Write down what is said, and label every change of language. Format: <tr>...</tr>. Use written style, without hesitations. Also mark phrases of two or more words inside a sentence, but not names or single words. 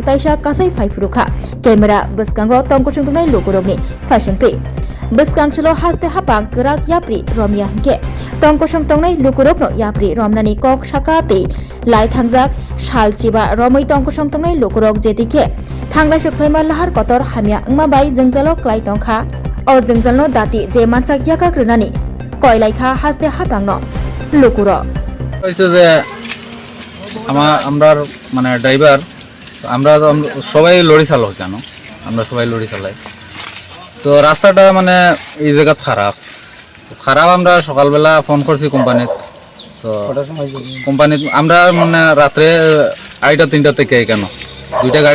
<trp>taisa kasai phai furukha camera bwskango tongkosong tongnai lukurokni phaisingtei bwskangchilo haste hapang krak yapri romya hingke tongkosong tongnai lukurokno yapri romnani kok saka tei laithangjak salchiba romoi tongkosong tongnai lukurok jetike thanglai sokhlaima lahar kotor hamya engma bai jengjalo klai tongkha o jengjalno dati je manchak yaka krunani koilaikha haste hapangno lukuro</trp> <bn>হইছে যে আমরা মানে ড্রাইভার আমরা সবাই লরি চালক কেন আমরা সবাই লরি চালাই তো রাস্তাটা মানে এই জায়গা খারাপ আমরা সকালবেলা ফোন করছি কোম্পানিত তো কোম্পানিত আমরা মানে রাত্রে 2:30 থেকে কেন দুইটা গাড়ি</bn>